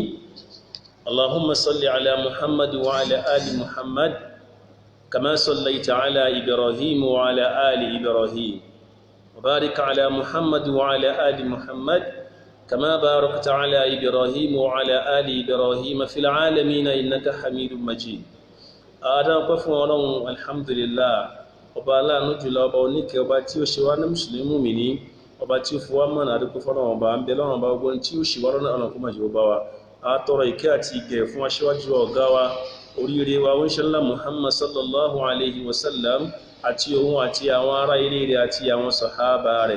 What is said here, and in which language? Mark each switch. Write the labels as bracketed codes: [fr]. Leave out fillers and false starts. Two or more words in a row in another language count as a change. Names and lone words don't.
[ar] اللهم صل على محمد وعلى آل محمد كما صليت على إبراهيم وعلى آل إبراهيم وبارك على محمد وعلى آل محمد كما باركت على إبراهيم وعلى آل إبراهيم في العالمين إنك حميد مجيد. أدعوكم الله الحمد لله. [yo] ọba aláàánú jùlọ ọba oníkẹ́ ọba tí ó ṣe wá ní mùsùlùmí mùmínì ọba tí ó fi wá mọ̀nà àdúgbò fọ́nà ọba ń bẹ lọ́rùn ọba ogun tí ó ṣe wá lọ́nà ọ̀nà kó má jẹ́ ọba wa. A tọrọ ìkẹ́ àti ìgẹ̀ fún aṣíwájú ọ̀gá wa oríire wa oníṣẹ́lá Muhammad [ar] صلى الله عليه وسلم [yo] àti òun àti àwọn ará ilé rẹ̀ àti àwọn sàhábà rẹ̀.